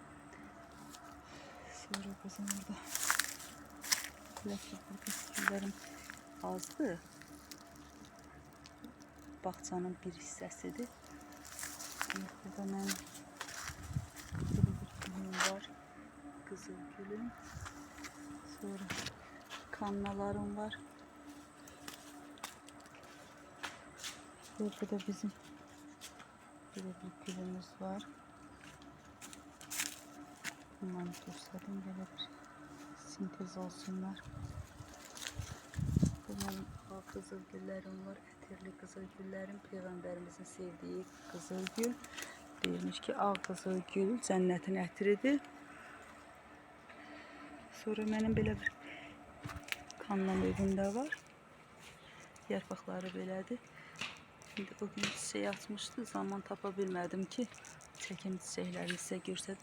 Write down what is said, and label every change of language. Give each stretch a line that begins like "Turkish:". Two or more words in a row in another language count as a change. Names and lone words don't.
Azerbaijani: Sonra bizim burada güllərim azdır. Bağçanın bir hissəsidir. Burada mənim bir gülüm var. Qızıl gülüm. Sonra kannalarım var. Burada da bizim böyle bir gülümüz var.
Turkish: Bunları gösterdim, böyle bir sintez olsunlar. Benim kızıl güllerim var. Eterli kızıl güllerim. Peygamberimizin sevdiği kızıl gül.
Azerbaijani: Deyilmiş ki ağ kızıl gül cənnətin ətiridir. Sonra mənim belə bir kanlam evimdə var. Yarpaqları belədir. Şimdi o gün çiçək açmışdı. Zaman tapa bilmədim ki çəkim çiçəkləri sizə göstərdim.